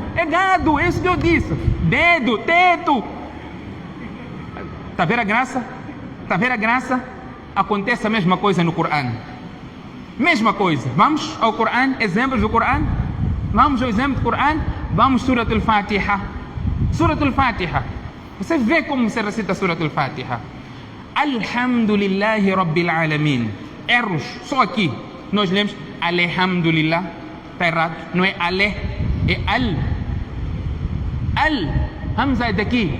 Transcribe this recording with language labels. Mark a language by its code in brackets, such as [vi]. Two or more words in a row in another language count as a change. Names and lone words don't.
[pt] É gado, é isso que eu disse. Dedo, teto. Está a ver a graça? Está a ver a graça? Acontece a mesma coisa no Coran. Mesma coisa. Vamos ao Coran, exemplos do Coran. Vamos ao exemplo do Coran. Vamos Surat al-Fatiha. Surat al-Fatiha. Você vê como se recita Surat al-Fatiha. [ar] الحمد لله رب العالمين. [pt] Erros, só aqui. Nós lemos Alhamdulillah. Está errado. Não é Ale, é Al. Hamza é daqui.